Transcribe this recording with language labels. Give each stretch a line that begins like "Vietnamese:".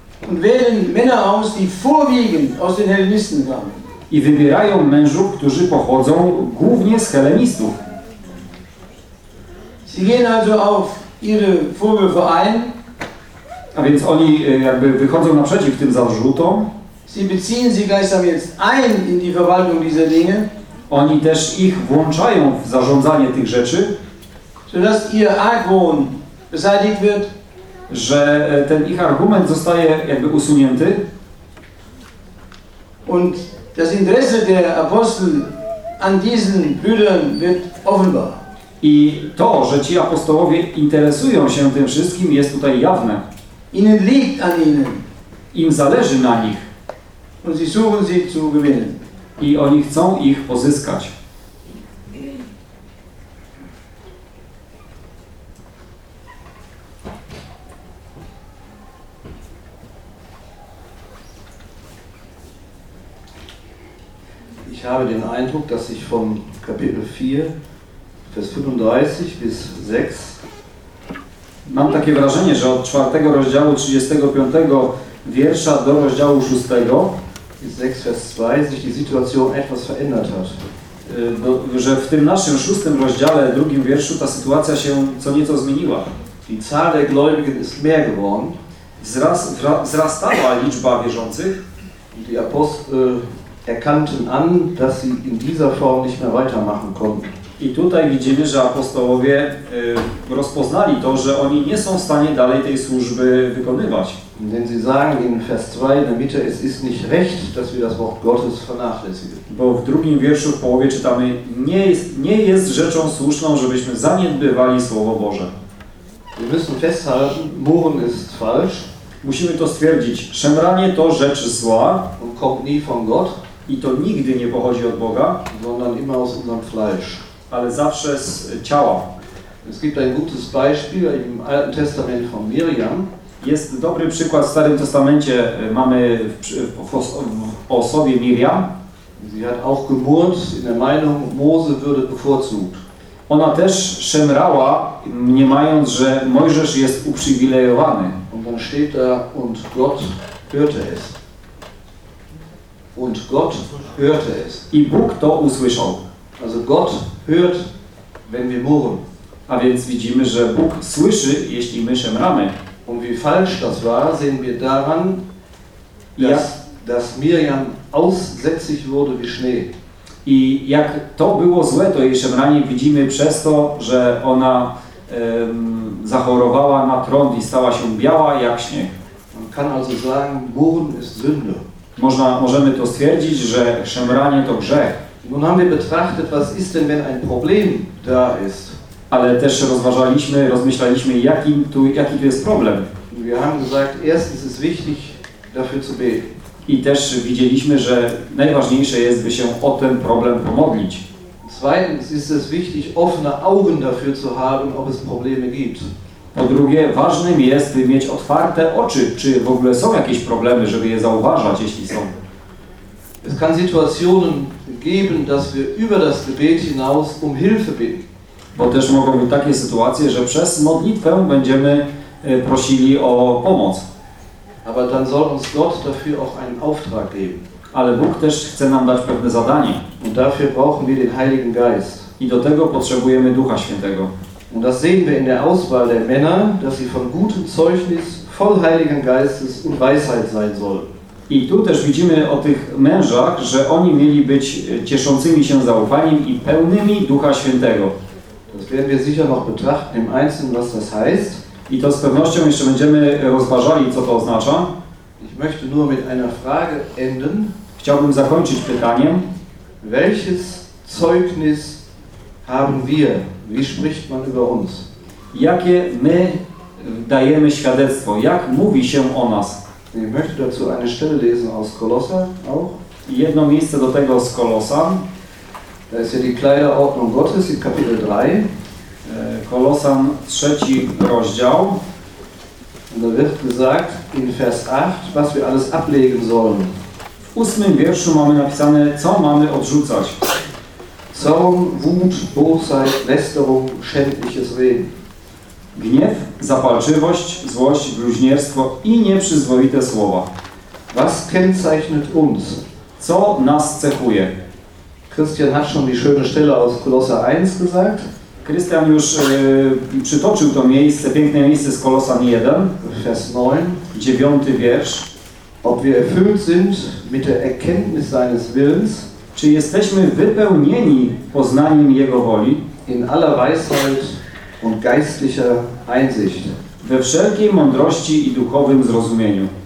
German: Und wählen Männer aus, die vorwiegend aus den Hellenisten kamen.
Polish: I wybierają mężów, którzy pochodzą głównie z Hellenistów.
German: Sie gehen also auf ihre Vorwürfe ein.
Polish: A więc oni jakby wychodzą naprzeciw tym zarzutom.
German: Sie beziehen sie gleichsam jetzt ein in die Verwaltung dieser Dinge.
Polish: Oni też ich włączają w zarządzanie tych rzeczy.
German: Sodass ihr Argwohn beseitigt wird.
Polish: Że ten ich argument zostaje jakby usunięty.
German: Und das Interesse der Apostel an diesen Brüdern wird offenbar.
Polish: I to, że ci apostołowie interesują się tym wszystkim, jest tutaj jawne.
German: Ihnen liegt an ihnen.
Polish: Im zależy na nich.
German: Und sie suchen sie zu gewinnen.
Polish: I oni chcą ich pozyskać.
German: Ich habe den Eindruck, dass ich vom Kapitel 4 Vers 35 bis 6.
Polish: Mam takie wrażenie, że od 4 rozdziału 35 wiersza do rozdziału 6
German: 6 Vers 2 sich die Situation etwas verändert hat.
Polish: że w tym naszym szóstym rozdziale, drugim wierszu, ta sytuacja się co nieco zmieniła.
German: Die Zahl der Gläubigen ist mehr geworden.
Polish: Wzrastała liczba wierzących.
German: Die Apostel erkannten an, dass sie in dieser Form nicht mehr weitermachen konnten.
Polish: I tutaj widzimy, że apostołowie rozpoznali to, że oni nie są w stanie dalej tej służby wykonywać.
German: Denn sie sagen in Vers 2 in der Mitte, es ist nicht recht, dass wir das Wort Gottes vernachlässigen.
Polish: Bo w drugim wierszu w połowie czytamy, nie jest rzeczą słuszną, żebyśmy zaniedbywali Słowo Boże.
German: Wir müssen festhalten, murren ist falsch.
Polish: Musimy to stwierdzić, szemranie to rzecz zła.
German: Und kommt nie von Gott.
Polish: I to nigdy nie pochodzi od Boga.
German: Sondern immer aus unserem Fleisch.
Polish: Ale zawsze z ciała.
German: Es gibt ein gutes Beispiel im Alten Testament von Miriam.
Polish: Jest dobry przykład, w Starym Testamencie mamy o osobie Miriam.
German: Sie hat auch gemurrt in der Meinung, Mose würde bevorzugt.
Polish: Ona też szemrała, mniemając, że Mojżesz jest uprzywilejowany.
German: Und dann steht da, und Gott hörte es. Und Gott hörte es.
Polish: I Bóg to usłyszał.
German: Also Gott hört, wenn wir murren.
Polish: A więc widzimy, że Bóg słyszy, jeśli my szemramy.
German: Und wie falsch das war, sehen wir daran, dass Miriam aussätzig wurde wie Schnee.
Polish: I jak to było złe, to jej szemranie widzimy przez to, że ona zachorowała na trąd i stała się biała jak śnieg.
German: Man kann also sagen, murren ist Sünde.
Polish: Możemy to stwierdzić, że szemranie to grzech.
German: Nun haben wir betrachtet, was ist denn, wenn ein Problem da ist.
Polish: Ale też rozmyślaliśmy, jaki tu jest problem.
German: Wir haben gesagt, erstens ist wichtig, dafür zu beten.
Polish: I też widzieliśmy, że najważniejsze jest, by się o ten problem pomodlić.
German: Zweitens ist es wichtig, offene Augen dafür zu haben, ob es Probleme gibt.
Polish: Po drugie, ważnym jest, by mieć otwarte oczy, czy w ogóle są jakieś problemy, żeby je zauważać, jeśli są.
German: Es kann Situationen geben, dass wir über das Gebet hinaus um Hilfe bitten.
Polish: Bo też mogą być takie sytuacje, że przez modlitwę będziemy prosili o pomoc.
German: Aber dann soll uns Gott dafür auch einen Auftrag geben.
Polish: Ale Bóg też chce nam dać pewne zadanie.
German: Und dafür brauchen wir den Heiligen Geist.
Polish: I do tego potrzebujemy Ducha Świętego.
German: Und das sehen wir in der Auswahl der Männer, dass sie von gutem Zeugnis, voll Heiligen Geistes und Weisheit sein sollen.
Polish: I tu też widzimy o tych mężach, że oni mieli być cieszącymi się zaufaniem i pełnymi Ducha Świętego.
German: Das werden wir sicher noch betrachten im Einzelnen, was das heißt.
Polish: I to z pewnością jeszcze będziemy rozważali, co to oznacza.
German: Ich möchte nur mit einer Frage enden.
Polish: Chciałbym zakończyć pytaniem.
German: Welches Zeugnis haben wir? Wie spricht man über uns?
Polish: Jakie my dajemy świadectwo? Jak mówi się o nas?
German: Ich möchte dazu eine Stelle lesen aus Kolosser auch.
Polish: Jedno miejsce do tego z Kolosa.
German: Da ist ja die Kleiderordnung Gottes in Kapitel 3.
Polish: Kolosan, trzeci rozdział.
German: Und da wird gesagt in Vers 8, was wir alles ablegen sollen.
Polish: W ósmym wierszu mamy napisane, co mamy odrzucać.
German: Zorn, Wut, Bosheit, Lästerung, schändliches Reden.
Polish: Gniew, zapalczywość, złość, bluźnierstwo i nieprzyzwoite słowa.
German: Was kennzeichnet uns?
Polish: Co nas cechuje?
German: Christian hat schon die schöne Stelle aus Kolosser 1 gesagt.
Polish: Christian już przytoczył to miejsce, piękne miejsce z Kolosan 1.
German: Vers 9.
Polish: Dziewiąty wiersz.
German: Ob wir erfüllt sind mit der Erkenntnis seines Willens.
Polish: Czy jesteśmy wypełnieni poznaniem Jego woli?
German: In aller Weisheit und geistlicher Einsicht.
Polish: We wszelkiej mądrości i duchowym zrozumieniu.